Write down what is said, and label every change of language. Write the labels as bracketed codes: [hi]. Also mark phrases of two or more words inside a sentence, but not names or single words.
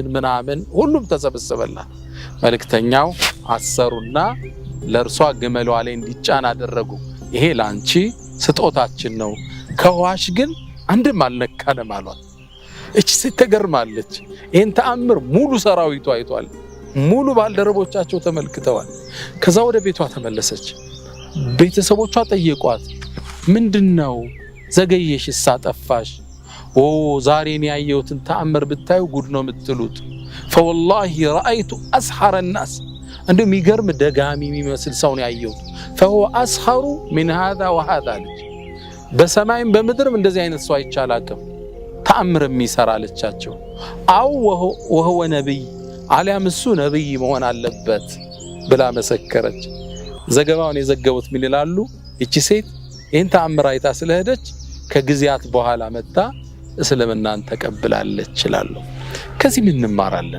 [am] ምናምን ሁሉም ተሰበሰበላት። መልእክተኛው አሰሩና ለርሷ ግመሏ ላይ እንዲጫን አደረጉ። ይሄ ላንቺ ስጦታችን ነው፣ ከዋሽ ግን አንድም አልነካንም አሏት። እቺ ሴት ተገርማለች። ይሄን ተአምር ሙሉ ሰራዊቱ አይቷል። ሙሉ ባልደረቦቻቸው ተመልክተዋል። ከዛ ወደ ቤቷ ተመለሰች። ቤተሰቦቿ ጠየቋት፣ ምንድነው ዘገየሽ? ሳጠፋሽ? ኦ ዛሬን ያየሁትን ተአምር ብታዩ ጉድ ነው የምትሉት። [ar] فوالله رأيت أسحر الناس [am] እንደ የሚገርም ደጋሚ የሚመስል ሰው ነው ያየሁት። [ar] فهو أسحر من هذا وهذا [am] ልጅ በሰማይም በምድርም እንደዚህ አይነት ሰው አይቻላቅም ተአምር የሚሰራ አለቻቸው። አው وهو ነብይ አሊያም እሱ ነብይ መሆን አለበት ብላ መሰከረች። ዘገባውን የዘገቡት ምን ይላሉ? እቺ ሴት ይህን ተአምር አይታ ስለሄደች ከጊዜያት በኋላ መጣ እስልምናን ተቀብላለች ይላሉ። ከዚህ ምን እንማራለን?